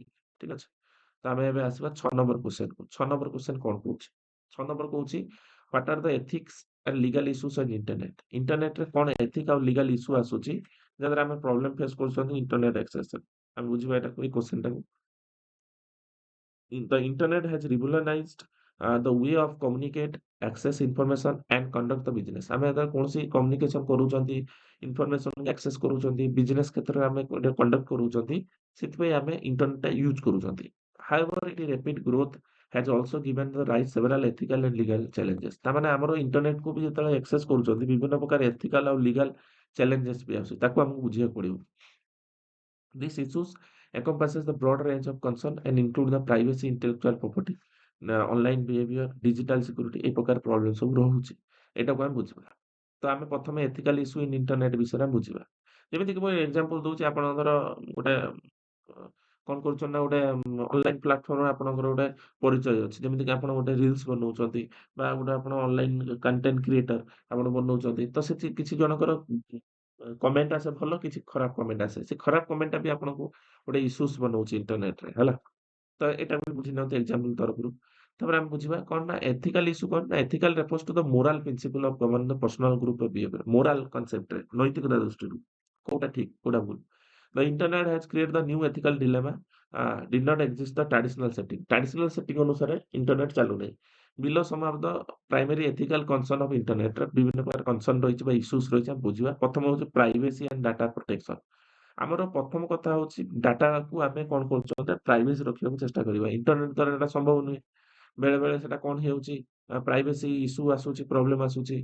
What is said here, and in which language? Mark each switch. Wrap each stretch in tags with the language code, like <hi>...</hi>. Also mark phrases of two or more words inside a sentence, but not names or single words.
<or>ଠିକ ଅଛି। ତ ଆମେ ଏବେ ଆସିବା 6</or> <en>number questionକୁ।</en> <or>6</or> <en>number question</en> <or>କଣ କହୁଛି?</or> <en>6</en> <or>ନମ୍ବର କହୁଛି</or> <en>what are the ethics and legal issues on internet.</en> <or>ଇଣ୍ଟରନେଟରେ କଣ ଏଥିକ ଆଉ</or> <en>legal issue</en> <or>ଆସୁଛି, ଯାଦ୍ୱାରା ଆମେ</or> <en>problem face</en> <or>କରୁଛନ୍ତି</or> <en>internet accessରେ।</en> <or>ଆମେ ବୁଝିବା ଏଟାକୁ ଏଇ କ୍ୱେଶ୍ଚନଟାକୁ।</or> <en>The internet has revolutionized the way of communicate, access information and conduct the business.</en> <or>ଆମେ ଯେତେବେଳେ କୌଣସି କମ୍ୟୁନିକେସନ କରୁଛନ୍ତି,</or> <en>information access</en> <or>କରୁଛନ୍ତି, ବିଜନେସ୍ କ୍ଷେତ୍ରରେ ଆମେ ଗୋଟେ କଣ୍ଡକ୍ଟ କରୁଛନ୍ତି, ସେଥିପାଇଁ ଆମେ</or> <en>internetଟା use</en> <or>କରୁଛନ୍ତି।</or> <en>However, its rapid growth has also given the rise several ethical and legal challenges.</en> <or>ତାମାନେ ଆମର ଇଣ୍ଟରନେଟକୁ ବି ଯେତେବେଳେ ଆକ୍ସେସ୍ କରୁଛନ୍ତି, ବିଭିନ୍ନ ପ୍ରକାର ଏଥିକାଲ ଆଉ</or> <en>legal challenges</en> <or>ବି ଆସୁଛି। ତାକୁ ଆମକୁ ବୁଝିବାକୁ ପଡ଼ିବ।</or> <en>These issues encompasses the broad range of concern and include the privacy, intellectual property, online behavior, digital security</en> <or>এই ପ୍ରକାର ପ୍ରୋବ୍ଲେମ ସବୁ ରହୁଛି। ଏଇଟାକୁ ଆମେ ବୁଝିବା। ତ ଆମେ ପ୍ରଥମେ</or> <en>ethical issue in internet</en> <or>ବିଷୟରେ ଆମେ ବୁଝିବା। ଯେମିତିକି ମୁଁ ଏକ୍ସାମ୍ପଲ ଦଉଛି ଆପଣଙ୍କର ଗୋଟେ କଣ କରୁଛନ୍ତି ନା ଗୋଟେ</or> <en>online platformରେ</en> <or>ଆପଣଙ୍କର ଗୋଟେ ପରିଚୟ ଅଛି। ଯେମିତିକି ଆପଣ ଗୋଟେ ରିଲ୍ସ ବନଉଛନ୍ତି ବା ଗୋଟେ ଆପଣ</or> <en>online content creator</en> <or>ଆପଣ ବନଉଛନ୍ତି। ତ ସେଠି କିଛି ଜଣଙ୍କର କମେଣ୍ଟ ଆସେ ଭଲ, କିଛି ଖରାପ କମେଣ୍ଟ ଆସେ। ସେ ଖରାପ କମେଣ୍ଟଟା ବି ଆପଣଙ୍କୁ ଗୋଟେ ଇସ୍ୟୁସ୍ ବନଉଛି ଇଣ୍ଟରନେଟରେ ହେଲା। ତ ଏଇଟା ବି ବୁଝି ନିଅନ୍ତୁ ଏକ୍ସାମ୍ପଲ ତରଫରୁ। ତାପରେ ଆମେ ବୁଝିବା କଣ ନା</or> <en>ethical issue</en> <or>କଣ ନା</or> <en>ethical refers to the moral principle of govern the personal group of behavior. moral conceptରେ</en> <or>ନୈତିକତା ଦୃଷ୍ଟିରୁ କୋଉଟା ଠିକ କୋଉଟା ଭୁଲ।</or> <en>The internet has created the new ethical dilemma. Did not exist the traditional setting. Traditional setting</en> <or>ଅନୁସାରେ ଇଣ୍ଟରନେଟ ଚାଲୁନାହିଁ।</or> <en>Below some of the primary ethical concern of internet</en> <or>ର ବିଭିନ୍ନ ପ୍ରକାର କନସର୍ନ ରହିଛି ବା ଇସ୍ୟୁସ୍ ରହିଛି ଆମେ ବୁଝିବା। ପ୍ରଥମ ହଉଛି</or> <en>privacy and data protection.</en> <or>ଆମର ପ୍ରଥମ କଥା ହଉଛି ଡାଟାକୁ ଆମେ କଣ କରୁଛନ୍ତି ପ୍ରାଇଭେସି ରଖିବାକୁ ଚେଷ୍ଟା କରିବା। ଇଣ୍ଟରନେଟ ଦ୍ୱାରା ଏଟା ସମ୍ଭବ ନୁହେଁ। ବେଳେବେଳେ ସେଟା କଣ ହେଇଯାଉଛି</or> <en>privacy issue</en> <or>ଆସୁଛି, ପ୍ରୋବ୍ଲେମ ଆସୁଛି।</or>